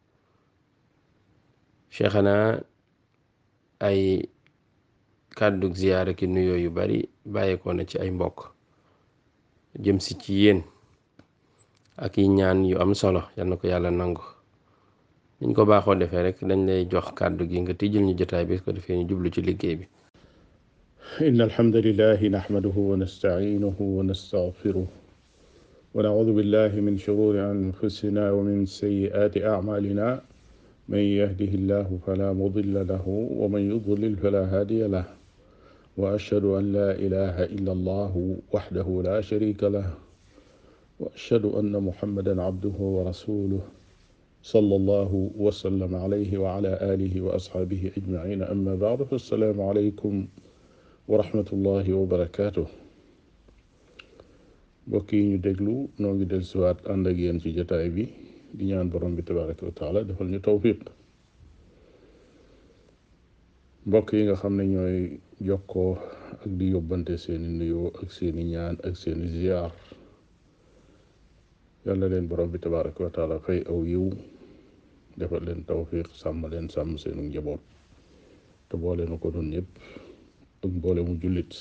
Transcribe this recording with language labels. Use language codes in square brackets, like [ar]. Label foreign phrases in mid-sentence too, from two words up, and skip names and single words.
[wo] cheikhana ay kàddug ziyaara ki nuyoo yu bari bàyyeekoo na ci ay mbokk jëm si ci yéen ak yi ñaan yu am solo yal na ko yàlla nangu. niñ ko baaxoo defee rek dañ lay jox kàddu gi nga tijjul ñu jotaay bi ko defee ñu jublu ci liggéey bi. [ar] إن الحمد لله نحمده ونستعينه ونستغفره ونعوذ بالله من شرور أنفسنا ومن سيئات أعمالنا من يهده الله فلا مضل له ومن يضلل فلا هادي له وأشهد أن لا إله إلا الله وحده لا شريك له وأشهد أن محمدا عبده ورسوله صلى الله وسلم عليه وعلى آله وأصحابه أجمعين أما بعد فالسلام عليكم ورحمة الله وبركاته. [wo] mbokk yi ñu déglu noo ngi dellusiwaat ànd ak yéen ci jotaay bi di ñaan borom bi [ar] تبارك وتعالى [wo] defal ñu tawfiq. mbokk yi nga xam ne ñooy jokkoo ak di yóbbante seeni nuyoo ak seeni ñaan ak seeni ziyaar yàlla leen borom bi [ar] تبارك وتعالى [wo] fay aw yiw defal leen tawfiq sàmm leen sàmm seenu njaboot te boole na ko doon ñëpp ak mboole mu jullit.